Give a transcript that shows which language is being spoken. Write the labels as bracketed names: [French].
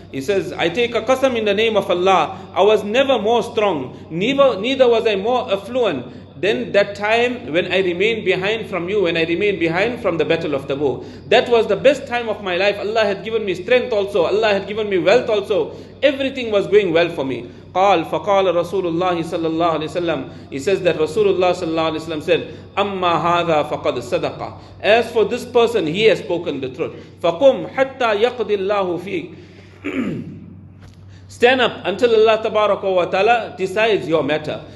[English] He says, I take a qasam in the name of Allah. I was never more strong, neither was I more affluent then that time when I remained behind from you, when I remained behind from the battle of Tabuk. That was the best time of my life. Allah had given me strength also. Allah had given me wealth also. Everything was going well for me. [Arabic] فقال رسول الله صلى الله عليه وسلم. [English] He says that Rasulullah [Arabic] صلى الله عليه وسلم [English] said, [Arabic] أما هذا فقد صدق. [English] As for this person, he has spoken the truth. [Arabic] فقم حتى يقضي الله فيك. [English] Stand up until Allah Tabaraka wa Ta'ala decides your matter.